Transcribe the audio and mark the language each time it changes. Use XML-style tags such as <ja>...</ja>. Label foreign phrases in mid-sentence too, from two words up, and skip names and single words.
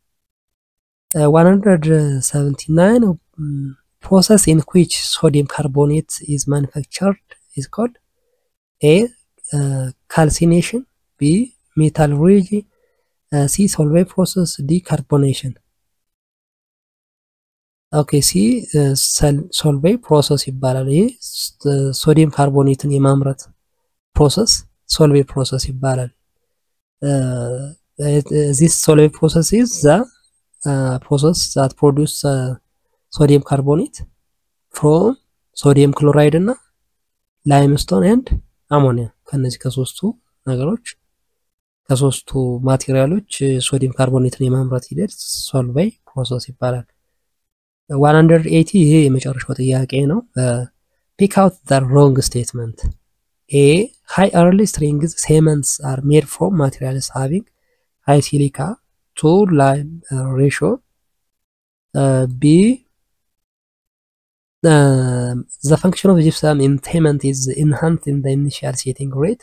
<en>179 process in which sodium carbonate is manufactured is called? A calcination, B metallurgy, C Solvay process, D carbonation.</en> <am>okay, C Solvay process ይባላል። ይሄ ሶዲየም ካርቦኔትን የማምረት ፕሮሰስ Solvay process ይባላል።</am> <en>this Solvay process is the process that produce sodium carbonate from sodium chloride</en> <am>እና</am> <en>limestone and ammonia</en> <am>ከነዚህ ከሶስቱ ነገሮች ከሶስቱ ማቴሪያሎች ሶዲየም ካርቦኔትን የማምረት ሂደት Solvay process ይባላል። 180 ይሄ የመጨረሻው ጥያቄ ነው።</am> <en>pick out the wrong statement. A high early strings cements are made from materials having high silica to lime ratio. B the function of gypsum in cement is enhanced in the initial setting rate.</en>